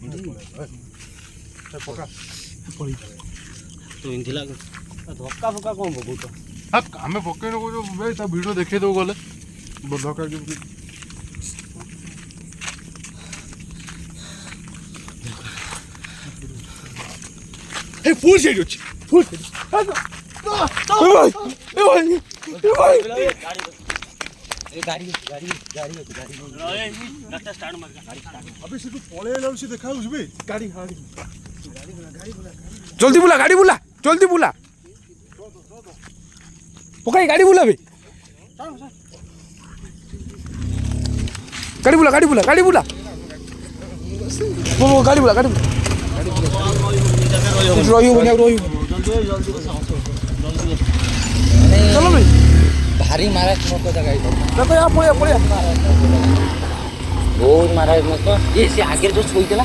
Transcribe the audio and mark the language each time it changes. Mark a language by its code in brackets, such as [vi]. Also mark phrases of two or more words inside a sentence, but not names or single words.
[or] ଧକ୍କା ଫକା କଣ ପକଉଛ ଆମେ ପକେଇନୁ କହୁଛୁ ଭାଇ ତା ଭିଡ଼ିଓ ଦେଖେଇ ଦେବୁ ଗଲେ ଧକ୍କା କେମିତି ଫୁଲ ସେଇଠି ଅଛି ଫୁଲ ଜଲଦି ବୁଲା ଗାଡ଼ି ବୁଲା ଜଲଦି ବୁଲା ପକାଇ ଗାଡ଼ି ବୁଲାବେ ଗାଡ଼ି ବୁଲା ଗାଡ଼ି ବୁଲା ଗାଡ଼ି ବୁଲା ଗାଡ଼ି ବୁଲା ଗାଡ଼ି ବୁଲା ରହିବନି ଆଉ ରହିବ ଚାଲ ଭାଇ ଭାରି ମାରାତ୍ମକ ଜାଗା ଏଇଟା ପଳେଇବା ପଳେଇବା ବହୁତ ମାରାତ୍ମକ ଏ ସେ ଆଗରେ ଯୋଉ ଶୋଇଥିଲା